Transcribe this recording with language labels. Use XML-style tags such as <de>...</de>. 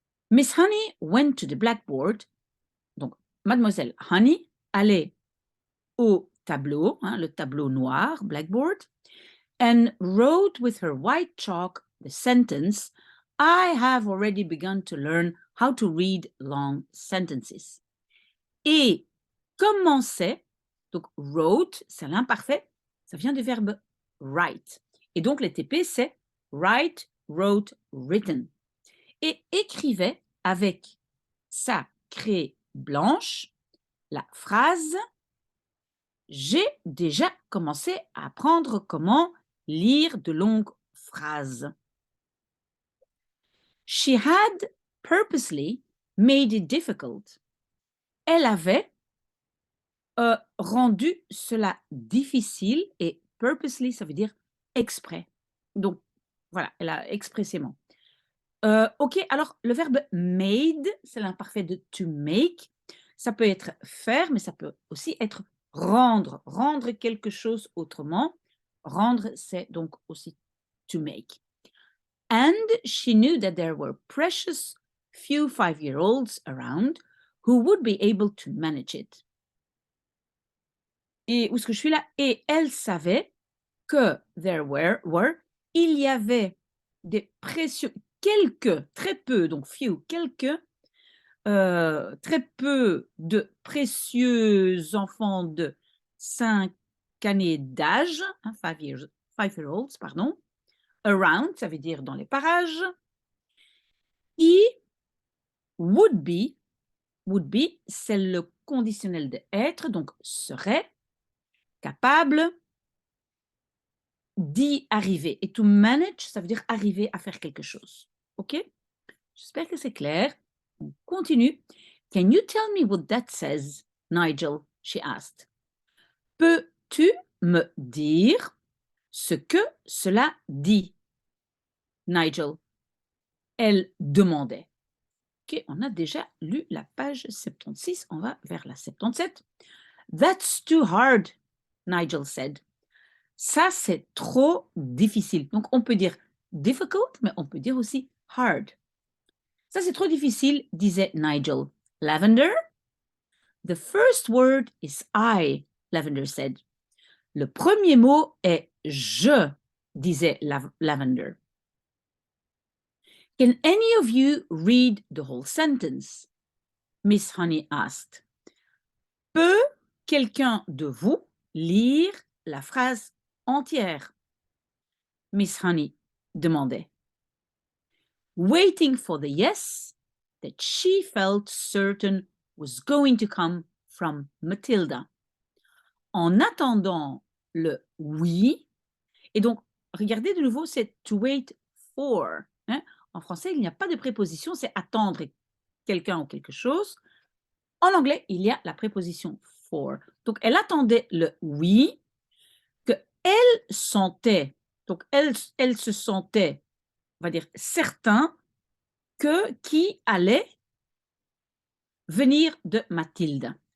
<en>Miss Honey went to the blackboard.</en> <fr>Donc, Mademoiselle Honey allait au tableau, hein, le tableau noir,</fr> <en>blackboard, and wrote with her white chalk the sentence, I have already begun to learn how to read long sentences.</en> <fr>Et commençait, donc wrote, c'est l'imparfait, ça vient du verbe write. Et donc les TP, c'est write, wrote, written. Et écrivait avec sa craie blanche la phrase « J'ai déjà commencé à apprendre comment lire de longues phrases. »</fr> <en>She had purposely made it difficult.</en> <fr>Elle avait rendu cela difficile et purposely, ça veut dire exprès. Donc voilà, elle a expressément. OK, alors le verbe made, c'est l'imparfait de to make. Ça peut être faire, mais ça peut aussi être rendre, rendre quelque chose autrement. Rendre, c'est donc aussi to make.</fr> <en>And she knew that there were precious few 5-year-olds around who would be able to manage it.</en> <fr>Et où est-ce que je suis là? Et elle savait que il y avait des précieux, quelques, très peu, donc few, quelques, très peu de précieux enfants de 5 années d'âge, hein, 5-year-olds, pardon, around, ça veut dire dans les parages, qui would be, c'est le conditionnel de être, donc serait capable d'y arriver. Et to manage, ça veut dire arriver à faire quelque chose. OK? J'espère que c'est clair. On continue.</fr> <en>Can you tell me what that says, Nigel? She asked.</en> <fr>Peux-tu me dire ce que cela dit? Nigel. Elle demandait. OK, on a déjà lu la page 76. On va vers la 77.</fr> <en>That's too hard, Nigel said.</en> <fr>Ça, c'est trop difficile. Donc, on peut dire difficult, mais on peut dire aussi hard. Ça, c'est trop difficile, disait Nigel. Lavender?</fr> <en>The first word is I, Lavender said.</en> <fr>Le premier mot est je, disait Lavender.</fr> <en>Can any of you read the whole sentence? Miss Honey asked.</en> <fr>Peut quelqu'un de vous lire la phrase entière? Miss Honey demandait.</fr> <en>Waiting for the yes that she felt certain was going to come from Matilda.</en> <fr>En attendant le oui, et donc, regardez de nouveau, c'est</fr> <en>to wait for.</en> <fr>Hein? En français, il n'y a pas de préposition, c'est attendre quelqu'un ou quelque chose. En anglais, il y a la préposition for. Donc, elle attendait le oui, que elle sentait, donc elle se sentait, on va dire, certain que qui allait venir de Mathilde.</fr>